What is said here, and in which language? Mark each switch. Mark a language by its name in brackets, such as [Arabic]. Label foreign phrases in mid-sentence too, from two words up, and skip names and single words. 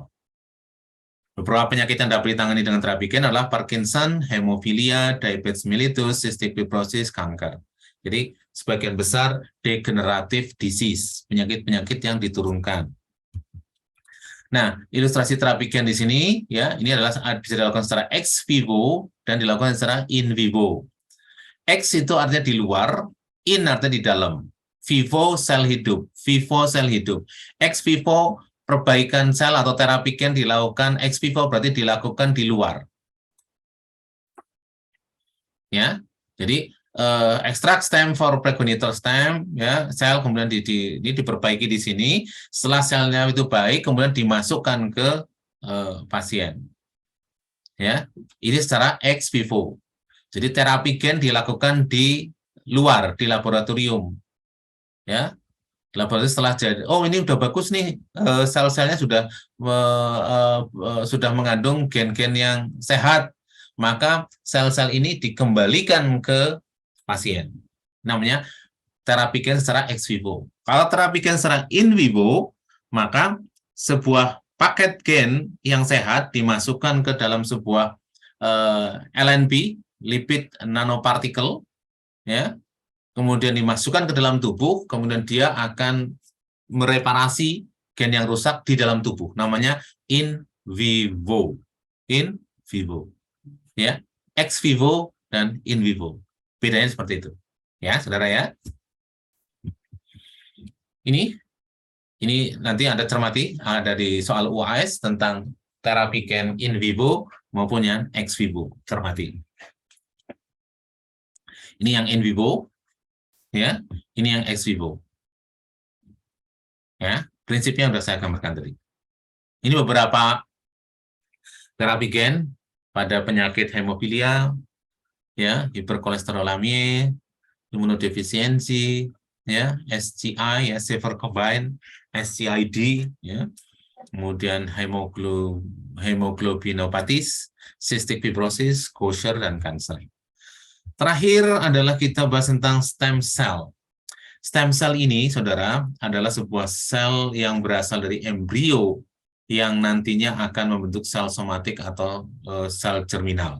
[Indonesian] Beberapa penyakit yang dapat ditangani dengan terapi gen adalah Parkinson, hemofilia, [Latin] diabetes mellitus, [English] cystic fibrosis, [Indonesian] kanker. Jadi sebagian besar [English] degenerative disease, [Indonesian] penyakit-penyakit yang diturunkan. Nah, ilustrasi terapi gen di sini, ya, ini adalah bisa dilakukan secara [Latin] ex vivo [Indonesian] dan dilakukan secara [Latin] in vivo. [Indonesian] Ex itu artinya di luar, in artinya di dalam. Vivo sel hidup, vivo sel hidup. [Latin] Ex vivo [Indonesian] perbaikan sel atau terapi gen dilakukan [Latin] ex vivo, [Indonesian] berarti dilakukan di luar. Ya, jadi ekstrak [English] stem for pregenital stem, [Indonesian] ya, sel kemudian ini diperbaiki di sini. Setelah selnya itu baik, kemudian dimasukkan ke pasien. Ya, ini secara [Latin] ex vivo. [Indonesian] Jadi terapi gen dilakukan di luar, di laboratorium. Ya, laboratorium setelah jadi, oh ini udah bagus nih, sel-selnya sudah mengandung gen-gen yang sehat, maka sel-sel ini dikembalikan ke pasien. Namanya terapi gen secara [Latin] ex vivo. [Indonesian] Kalau terapi gen secara [Latin] in vivo, [Indonesian] maka sebuah paket gen yang sehat dimasukkan ke dalam sebuah LNP, lipid nanopartikel, ya, kemudian dimasukkan ke dalam tubuh, kemudian dia akan mereparasi gen yang rusak di dalam tubuh. [Latin] Namanya in vivo. In vivo. [Indonesian] Ya, [Latin] ex vivo [Indonesian] dan [Latin] in vivo. [Indonesian] Bedanya seperti itu. Ya, Saudara ya. Ini nanti Anda cermati, ada di soal UAS tentang terapi gen [Latin] in vivo [Indonesian] maupun yang [Latin] ex vivo. [Indonesian] Cermati. Ini yang [Latin] in vivo. [Indonesian] Ya, ini yang [Latin] ex vivo. [Indonesian] Ya, prinsipnya sudah saya gambarkan tadi. Ini beberapa terapi gen pada penyakit hemofilia, ya, hiperkolesterolemia, imunodefisiensi, ya, SCI, ya, [English] severe combined, [Indonesian] SCID, ya, kemudian hemoglobinopatis, [English] cystic fibrosis, [Indonesian] Gaucher, dan kanker. Terakhir adalah kita bahas tentang [English] stem cell. Stem cell [Indonesian] ini, saudara, adalah sebuah sel yang berasal dari embrio yang nantinya akan membentuk sel somatik atau sel germinal.